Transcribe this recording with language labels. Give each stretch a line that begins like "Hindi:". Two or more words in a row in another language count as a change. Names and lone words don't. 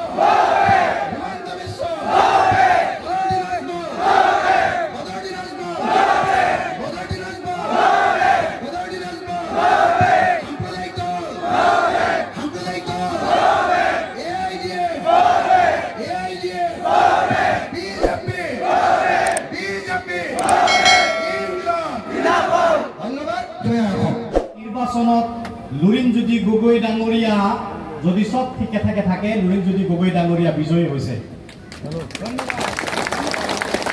Assamese: Himanta Biswa. Bodruddin Azmol. Bodruddin Azmol. Bodruddin Azmol. Hampulaikol. AIDF. BJP. ধন্যবাদ। নির্বাচনত লুৰিণজ্যোতি গগৈ ডাঙৰীয়া যদি সব ঠিকে থাকে লুৰিণজ্যোতি গগৈ ডাঙৰীয়া বিজয়ী হৈছে। ধন্যবাদ।